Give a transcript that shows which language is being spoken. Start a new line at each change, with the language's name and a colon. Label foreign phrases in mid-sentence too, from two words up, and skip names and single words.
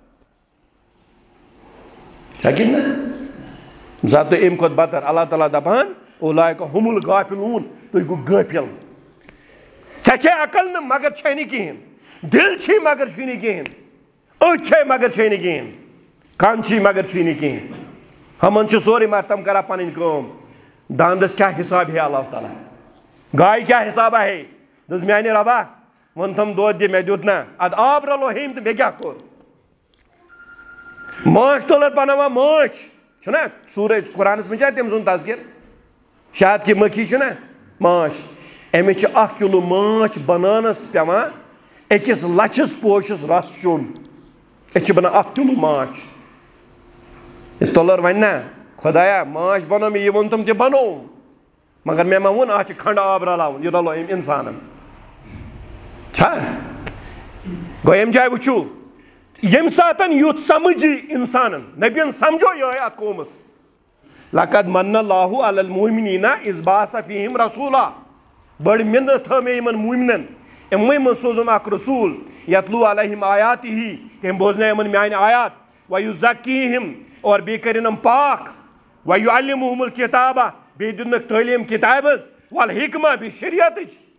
Kashmiri: لیکن زیادٕ تُہۍ اَمہِ کھۄتہٕ بتر اللہ تعالیٰ دپان
Arabic: اولئک هم الغافلون
Kashmiri: تُہۍ گوٚو غٲفِل ژےٚ چھے عقل نہٕ مگر چھے نہٕ کِہیٖنۍ دِل چھی مگر چھُے نہٕ کِہیٖنۍ أچھ چھے مگر چھے نہٕ کِہیٖنۍ کن چھی مگر چھُے نہٕ کِہیٖنۍ ہمن چھُ سورُے مگر تِم کران پنٕنۍ کٲم داندس کیٛاہ حساب ہے اللہ تعالیٰ گایہِ کیٛاہ حسابہ ہے دوٚپُس میانہِ ربا وۄنۍ تھم دۄد دِ مےٚ دیُت نا ادٕ آب رلو ہیٚمۍ تہٕ مےٚ کیٛاہ کوٚر ماچھ تُلر بناوان ماچھ چھُنا سورے قرآنس منٛز چھا تٔمۍ سُنٛد تذکر
Urdu: شہد کی مکھی
Kashmiri: چھُنا ماچھ أمِس چھِ 1 کِلوٗ ماچھ بناونس پیٚوان 1 لچھس پوشس رس چوٚن أسۍ چھِ بنان 1 کِلوٗ ماچھ یہِ تُلر ونہِ نا خۄدایا ماچھ بنوو مےٚ یہِ ووٚن تِم تہِ بنوو مگر مےٚ ما ووٚن اتھ چھِ کھنٛڈٕ آب رلاوُن یہِ رلو أمۍ انسانن چھا گوٚو ییٚمہِ جایہِ وٕچھو ییٚمہِ ساتہٕ یُتھ سمجھ یی انسانن نبین سمجھو یِہوٚے اتھ قومس
Arabic: لقد من اللہ علی المؤمنین اذ بعث فیہم رسولا
Kashmiri: بٔڑ مِنت تھٲو مےٚ یِمن موٗمنن یِموٕے منٛز سوزُم اکھ رسوٗل
Arabic: یتلوٗ علیہم آیاتِہ
Kashmiri: تٔمۍ بوزنٲے یِمن میانہِ آیات ویُزکیٖہِم اور بیٚیہِ کٔرِنۍ یِم پاک
Arabic: ویُعلِمُہُم الکِتابہ
Kashmiri: بیٚیہِ دِتنکھ تعلیٖم کِتابہِ ہٕنٛز والحکمہ بیٚیہِ شریعتٕچ